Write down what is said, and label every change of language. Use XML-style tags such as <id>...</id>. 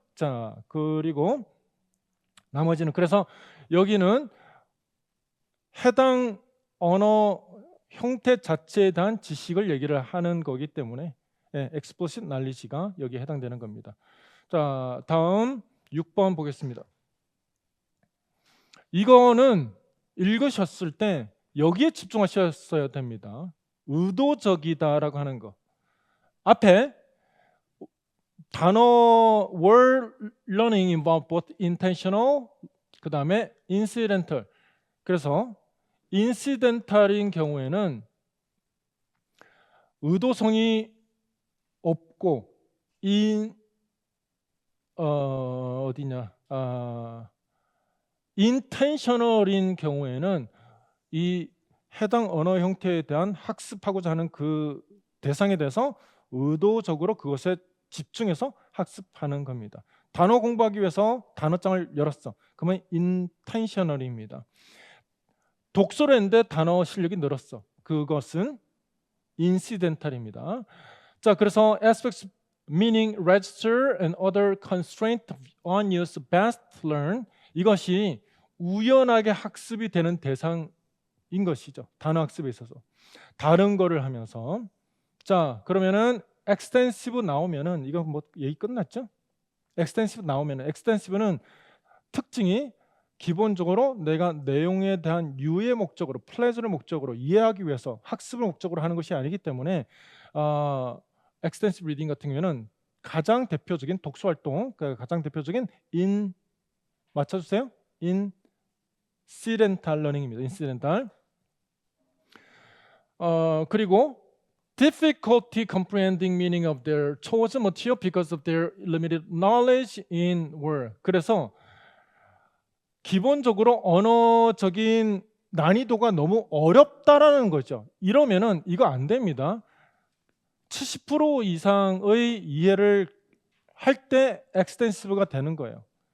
<ko>자, 그리고 나머지는 그래서 여기는 해당 언어 형태 자체에 대한 지식을 얘기를 하는 거기 때문에 explicit knowledge가 여기에 해당되는 겁니다. 자, 다음 6번 보겠습니다. 이거는 읽으셨을 때 여기에 집중하셨어야 됩니다. 의도적이다라고 하는 거. 앞에 단어</ko> <en>word learning involve both intentional</en> <ko>그 다음에</ko> <en>incidental.</en> <ko>그래서 incidental인 경우에는 의도성이 없고 intentional인 경우에는 이 해당 언어 형태에 대한 학습하고자 하는 그 대상에 대해서 의도적으로 그것에 집중해서 학습하는 겁니다. 단어 공부하기 위해서 단어장을 열었어. 그러면 intentional입니다. 독서를 했는데 단어 실력이 늘었어. 그것은 incidental입니다. 자, 그래서 aspects</ko> <en>meaning register and other constraint on use best learn.</en> <ko>이것이 우연하게 학습이 되는 대상인 것이죠. 단어 학습에 있어서 다른 거를 하면서. 자, 그러면은 extensive 나오면은 이거 뭐 얘기 끝났죠? extensive 나오면은 extensive는 특징이 기본적으로 내가 내용에 대한 유의 목적으로, 플레저를 목적으로 이해하기 위해서 학습을 목적으로 하는 것이 아니기 때문에 extensive reading 같은 경우에는 가장 대표적인 독서 활동, 그러니까 가장 대표적인 맞춰주세요.</ko> <en>incidental learning입니다. incidental.</en> <ko>그리고</ko> <en>difficulty comprehending meaning of their chosen material because of their limited knowledge in word.</en> <ko>그래서 기본적으로 언어적인 난이도가 너무 어렵다라는 거죠. 이러면은 이거 안 됩니다. 70% 이상의 이해를 할 때 extensive가 되는 거예요.</ko>